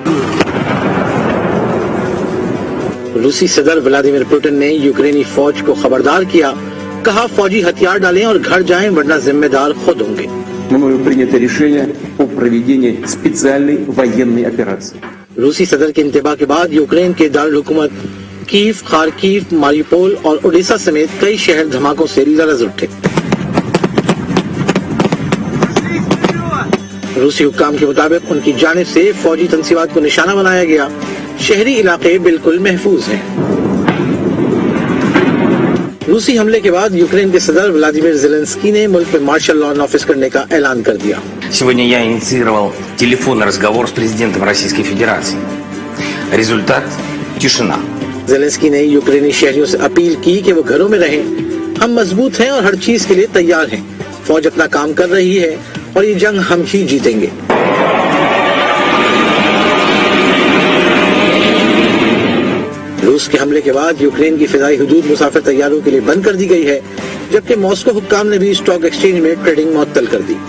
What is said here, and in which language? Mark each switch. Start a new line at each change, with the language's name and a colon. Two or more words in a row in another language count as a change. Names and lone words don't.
Urdu: روسی صدر ولادیمیر پوٹن نے یوکرینی فوج کو خبردار کیا. کہا فوجی ہتھیار ڈالیں اور گھر جائیں ورنہ ذمہ دار خود ہوں گے.
Russian: Мною принято решение о проведении специальной военной операции.
Urdu: روسی صدر کے انتباہ کے بعد یوکرین کے دارالحکومت کیف، خارکیف، ماریوپول اور اوڈیسا سمیت کئی شہر دھماکوں سے لرز اٹھے. روسی حکام کے مطابق ان کی جانب سے فوجی تنصیبات کو نشانہ بنایا گیا. شہری علاقے بالکل محفوظ ہیں. روسی حملے کے بعد یوکرین کے صدر ولادیمیر زیلنسکی نے ملک میں
English: martial law
Urdu: نافذ کرنے کا اعلان کر دیا.
Russian: Сегодня я инициировал телефонный разговор с президентом Российской Федерации. Результат – тишина.
Urdu: زیلنسکی نے یوکرینی شہریوں سے اپیل کی کہ وہ گھروں میں رہیں. ہم مضبوط ہیں اور ہر چیز کے لیے تیار ہیں. فوج اپنا کام کر رہی ہے اور یہ جنگ ہم ہی جیتیں گے. روس کے حملے کے بعد یوکرین کی فضائی حدود مسافر طیاروں کے لیے بند کر دی گئی ہے جبکہ ماسکو حکام نے بھی
English: stock exchange
Urdu: میں ٹریڈنگ معطل کر دی.